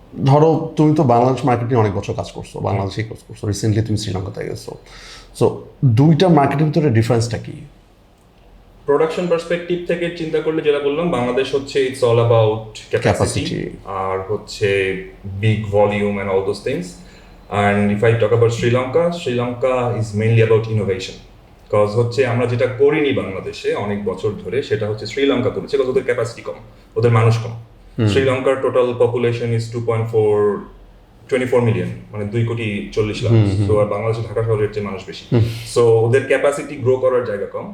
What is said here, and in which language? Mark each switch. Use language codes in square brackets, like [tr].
[bn] ধরো তুমি তো বাংলাদেশ মার্কেটিং অনেক বছর কাজ করছো, বাংলাদেশেই কাজ করছো, রিসেন্টলি তুমি শ্রীলঙ্কাতে গেছো। সো দুইটা মার্কেটের ভিতরে ডিফারেন্সটা কি? প্রোডাকশন পার্সপেক্টিভ থেকে চিন্তা করলে যেটা বললাম, বাংলাদেশ হচ্ছে [en] it's all about capacity [bn] আর হচ্ছে [en] Big volume and all those things. And if I talk about Sri Lanka is mainly about innovation. [bn] Because হচ্ছে আমরা যেটা করিনি বাংলাদেশে অনেক বছর ধরে, সেটা হচ্ছে শ্রীলঙ্কা করেছে, কারণ ওদের ক্যাপাসিটি কম, ওদের মানুষ কম। শ্রীলঙ্কার [en] total population is [bn] 2.24 মিলিয়ন, মানে 2,40,00,000,000। সো আর বাংলাদেশে ঢাকা শহরের চেয়ে মানুষ বেশি। সো ওদের ক্যাপাসিটি গ্রো করার জায়গা কম।